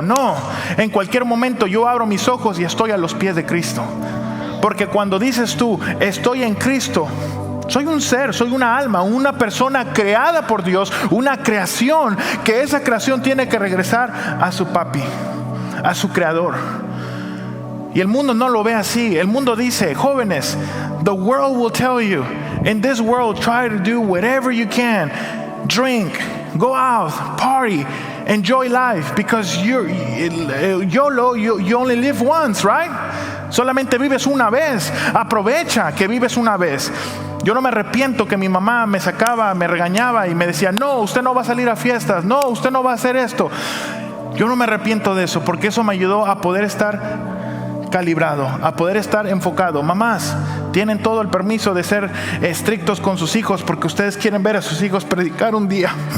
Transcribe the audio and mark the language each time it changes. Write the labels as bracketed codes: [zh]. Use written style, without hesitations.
[es] No, en cualquier momento yo abro mis ojos y estoy a los pies de Cristo. Porque cuando dices tú: estoy en Cristo, soy un ser, soy una alma, una persona creada por Dios, una creación, que esa creación tiene que regresar a su papi, a su creador. Y el mundo no lo ve así. El mundo dice: jóvenes, [en] the world will tell you, in this world try to do whatever you can, drink, go out, party, enjoy life, because YOLO, you only live once, right? [es] Solamente vives una vez. Aprovecha que vives una vez. Yo no me arrepiento que mi mamá me sacaba, me regañaba y me decía: no, usted no va a salir a fiestas, no, usted no va a hacer esto. Yo no me arrepiento de eso, porque eso me ayudó a poder estar calibrado, a poder estar enfocado. Mamás, tienen todo el permiso de ser estrictos con sus hijos, porque ustedes quieren ver a sus hijos predicar un día.